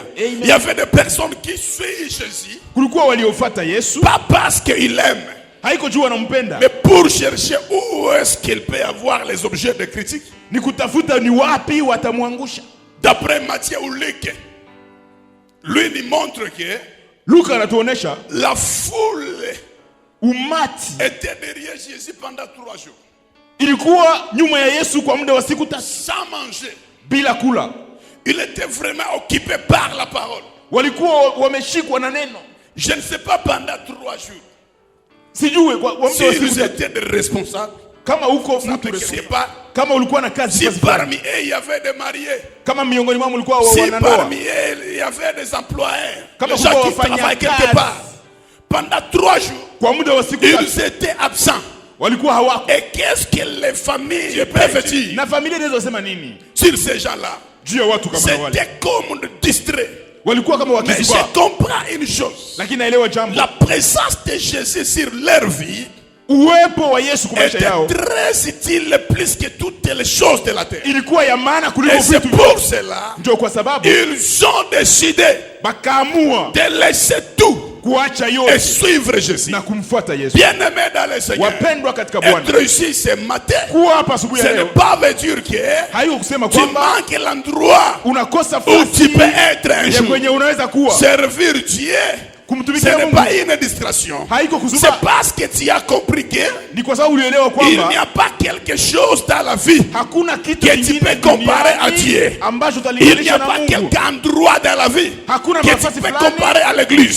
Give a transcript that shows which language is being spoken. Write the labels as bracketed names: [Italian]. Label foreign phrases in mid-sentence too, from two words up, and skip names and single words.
[French] Il y avait des personnes qui suivent Jésus, pas parce qu'ils aiment, mais pour chercher où est-ce qu'il peut avoir les objets de critique. D'après Matthieu ou Luc, lui il montre que [Swahili] Luka anatuonesha [French] la foule [Swahili] umati [French] était derrière Jésus pendant 3 jours. [Swahili] Ilikuwa nyuma ya Yesu kwa muda wa siku 3 [French] sans manger. [Swahili] Bila kula. [French] Il était vraiment occupé par la parole. [Swahili] Walikuwa wameshikwa na neno. [French] Je ne sais pas pendant 3 jours. [Swahili] Sijue kwa muda wa siku 3. [French] S'ils étaient des responsables. [Swahili] Kama uko mtu kama ulikuwa na kazi, [French] si parmi eux il y avait des mariés, [Swahili] kama miongoni mwao mlikuwa wanandoa, [French] si parmi eux il y avait des employés, [Swahili] kama [French] des gens qui travaillaient quelque part, pendant 3 jours, [Swahili] kwa muda wa siku 3 [French] ils étaient absents. [Swahili] Walikuwa hawako. [French] Et qu'est-ce que les familles peuvent dire? [Swahili] Na familia inaweza sema nini [French] sur ces gens-là? [Swahili] Juu ya watu kama wale. [French] C'était comme distrait. [Swahili] Walikuwa kama [French] mais je comprends une chose. [Swahili] Lakini naelewa jambo. [French] La présence de Jésus sur leur vie [Swahili] uwepo wa Yesu kwa maisha yao [French] était très utile plus que toutes les choses de la terre. [Swahili] Ilikuwa ya maana kuliko vitu. [French] Et c'est pour cela [Swahili] ndio kwa sababu [French] ils ont décidé [Swahili] bakaamua [French] de laisser tout [Swahili] kuacha yote [French] et suivre Jésus. [Swahili] Na kumfuata Yesu. [French] Bien-aimé dans le Seigneur. [Swahili] Wapendwa katika Bwana. [French] Être ici ce matin. [Swahili] Kuwa hapa asubuhi ya leo. [French] Ce n'est pas veut dire que [Swahili] hayo kusema [French] tu manques l'endroit [Swahili] unakosa [French] où tu peux être un jour. [Swahili] Kwenye unaweza kuwa. [French] Servir Dieu. Ce n'est pas une distraction. C'est parce que tu as compris que il n'y a pas quelque chose dans la vie que tu peux comparer à Dieu. Il n'y a pas quelque endroit dans la vie que tu peux comparer à l'église.